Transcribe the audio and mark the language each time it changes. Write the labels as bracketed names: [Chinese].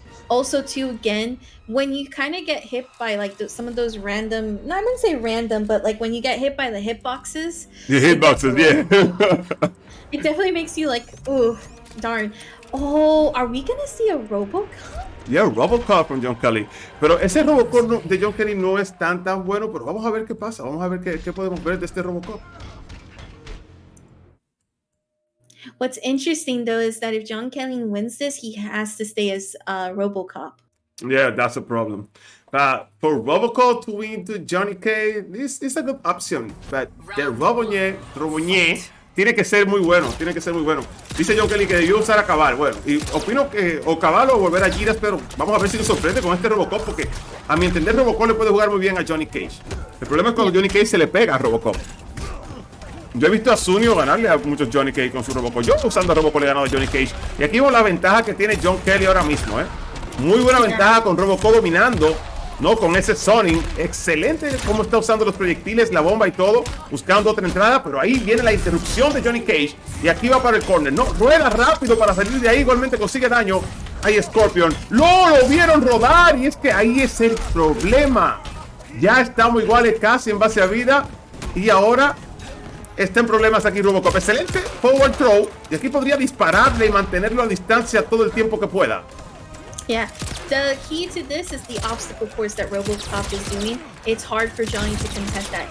[English] Also, too, again, when you kind of get hit by like some of those random, no, I wouldn't say random, but like when you get hit by the hitboxes. The hitboxes, yeah. It definitely makes you like, ooh, darn. Oh, are we gonna see a RoboCop? [Spanish] Yeah, Robocop con John Kellyn. Pero ese Robocop de John Kellyn no es tan bueno, pero vamos a ver qué pasa. Vamos a ver qué podemos ver de este Robocop. [English] What's interesting though is that if John Kellyn wins this, he has to stay as Robocop. Yeah, that's a problem. For Robocop to win to Johnny Cage, this is a good option. But the [Spanish] Roboñé tiene que ser muy bueno, Dice John Kellyn que debió usar a Cabal. Bueno, y opino que o Cabal o volver a Giras, pero vamos a ver si nos sorprende con este Robocop, porque a mi entender Robocop le puede jugar muy bien a Johnny Cage. El problema es cuando Johnny Cage se le pega a Robocop. Yo he visto a Sunio ganarle a muchos Johnny Cage con su Robocop. Yo usando a Robocop le he ganado a Johnny Cage. Y aquí vemos la ventaja que tiene John Kellyn ahora mismo, Muy buena ventaja con Robocop dominando, ¿no? Con ese Sonic. Excelente cómo está usando los proyectiles, la bomba y todo. Buscando otra entrada, pero ahí viene la interrupción de Johnny Cage. Y aquí va para el corner. No, rueda rápido para salir de ahí. Igualmente consigue daño. Ahí Scorpion. Lo vieron rodar. Y es que ahí es el problema. Ya estamos iguales casi en base a vida. Y ahora está en problemas aquí Robocop. Excelente forward throw. Y aquí podría dispararle y mantenerlo a distancia todo el tiempo que pueda. [English] Yeah, the key to this is the obstacle course that Robocop is doing. It's hard for Johnny to contest that.